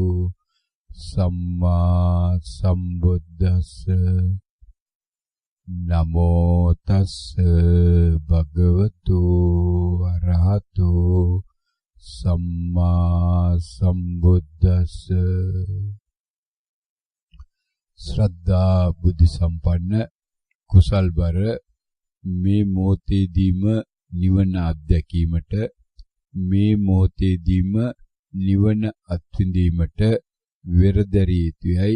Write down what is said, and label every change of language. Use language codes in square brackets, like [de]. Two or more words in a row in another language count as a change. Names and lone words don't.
[pi] සම්මා සම්බුද්දස්ස නමෝ තස්ස භගවතු අරහතු සම්මා සම්බුද්දස්ස. [si] ශ්‍රද්ධා බුද්ධ සම්පන්න කුසල්බර මේ මොහොතේදීම නිවන අත්දැකීමට, මේ මොහොතේදීම නිවන අත්විඳීමට වෙරදැරිය යුතුයයි.